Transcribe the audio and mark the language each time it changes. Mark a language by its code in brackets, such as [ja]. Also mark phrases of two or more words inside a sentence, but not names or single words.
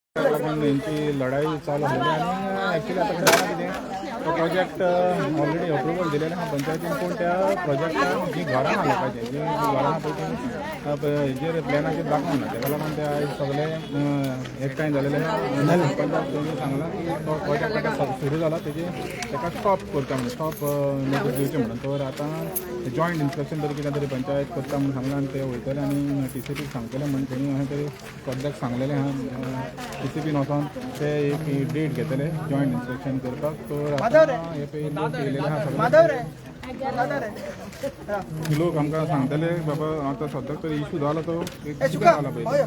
[mr] यांची लढाई चालू झाली आणि ॲक्च्युली आता घरामध्ये तो प्रोजेक्ट [en] already approval [mr] दिलेला हा पंचायतीन पण त्या प्रोजेक्टात जी घरां आलं पाहिजे जी घरांपैकी जे [kok] प्लॅनाचे दाखवून ना त्याला पण ते सगळे एकठांय झालेले पंचायत सांगला की तो प्रोजेक्ट आता सुरू झाला त्याका स्टॉप करता म्हणून [en] stop notice [kok] दिवचे म्हणून तर आता [en] joint inspection [kok] तरी कितें तरी पंचायत करता म्हणून सांगला आणि ते वयतले आणि TCP सांगतले म्हणून त्यांनी अशें तरी सद्याक सांगलेलें आहा TCPन वचोन ते एक डेट घेतले [en] joint inspection [kok] करपाक तर हे पळयलेले आहा लोक आमकां सांगतले बाबा आतां सद्याक तरी इशू जाला तो कितें जाला पळय